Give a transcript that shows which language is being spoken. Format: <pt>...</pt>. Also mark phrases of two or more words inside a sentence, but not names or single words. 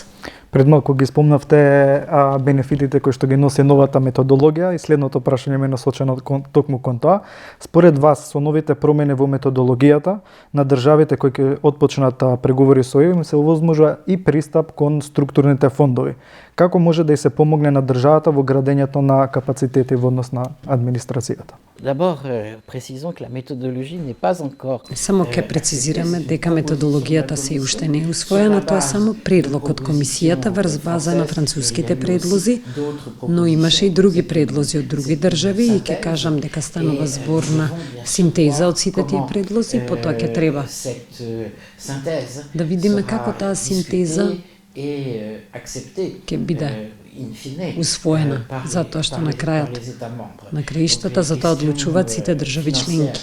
<mk>Пред малку ги спомнавте бенефитите кои што ги носи новата методологија и следното прашање ме насочено токму кон тоа. Според вас, со новите промени во методологијата на државите кои ќе отпочнат преговори со ЕУ, им се овозможува и пристап кон структурните фондови. Како може да и се помогне на државата во градењето на капацитети во однос на администрацијата?</mk> <fr>D'abord, précisons que la méthodologie n'est pas encore.</fr> <mk>Само ќе прецизираме дека методологијата се уште не е усвоена, тоа е само предлог од комисијата врз база на француските предлози, но имаше и други предлози од други држави и ќе кажам дека станува збор на синтеза од сите тие предлози, потоа ќе треба да видиме како таа синтеза ќе биде усвоена, затоа што на крајот на краиштата за тоа одлучуваат сите држави членки.</mk>